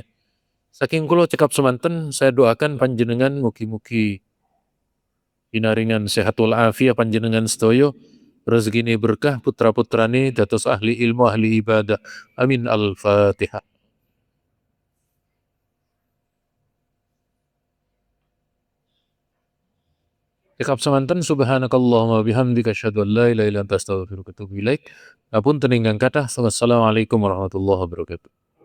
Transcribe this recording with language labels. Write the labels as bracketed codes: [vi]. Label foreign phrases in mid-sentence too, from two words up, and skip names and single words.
[jv] Saking kula cekap semanten, [id] saya doakan [jv] panjenengan mugi-mugi pinaringan sehat wal afiat panjenengan sedaya, rezekine berkah, putra-putrane dados ahli ilmu, ahli ibadah. [ar] آمين. الفاتحة. [jv] Cekap semanten, [ar] سبحانك اللهم وبحمدك أشهد أن لا إله إلا أنت أستغفرك وأتوب إليك. [jv] Ngapunten ingkang kathah. [ar] والسلام عليكم ورحمة الله وبركاته.